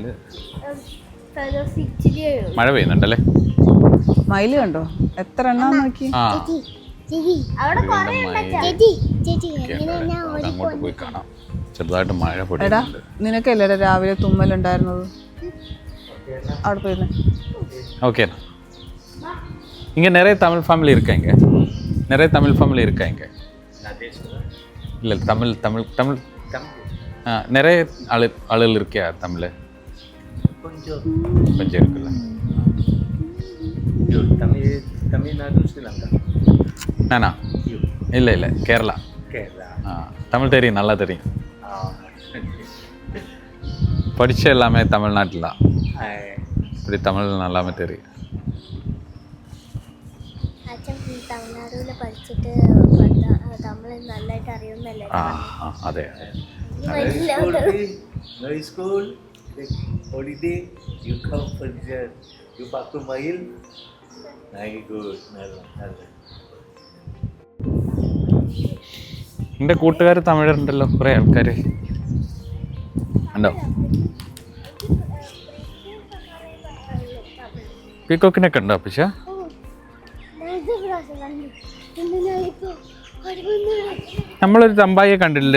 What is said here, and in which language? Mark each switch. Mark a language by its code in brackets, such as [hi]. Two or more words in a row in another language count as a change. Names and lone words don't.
[ml] ഫെദേഴ്സ് ഇച്ചിരി മഴ പെയ്യുന്നുണ്ടല്ലേ? മയില് കണ്ടോ എത്ര എണ്ണം നോക്കി. ആ അവിടെ അങ്ങോട്ട് പോയി കാണാം. ചെറുതായിട്ട് മഴ എടാ പൊടിയുന്നുണ്ട്. നിനക്കല്ലേ രാവിലെ തുമ്മലുണ്ടായിരുന്നത്? അവിടെ പോയിരുന്നേ. [ta] ஓகே இங்கே நிறைய தமிழ் ஃபேமிலி இருக்காங்க. நிறைய தமிழ் ஃபேமிலி இருக்காங்க. இல்லை தமிழ் தமிழ் தமிழ் நிறைய ஆளுகள் இருக்கியா தமிழ்? கொஞ்சம் இருக்குல்ல. தமிழ்நாடு ஸ்ரீலங்கா. நானா இல்லை இல்லை கேரளா. தமிழ் தெரியும், நல்லா தெரியும். படித்த எல்லாமே தமிழ்நாட்டில் தான். இப்படி தமிழ் நல்லாமே தெரியும். [ml] അച്ഛൻ തമിഴ്നാട്ടിൽ പഠിച്ചിട്ട് തമിഴ് നല്ലതായിട്ട് അറിയുന്നല്ലേ. അതെ. [en] No school, holiday, you come for the, you back to Mail. Very good, [ml] നല്ല. എൻ്റെ കൂട്ടുകാർ തമിഴുണ്ടല്ലോ, കുറേ ആൾക്കാർ ഉണ്ടോ? പീക്കോക്കിനൊക്കെ ഉണ്ടോ? പക്ഷേ നമ്മളൊരു തമ്പായിയെ കണ്ടില്ലേ?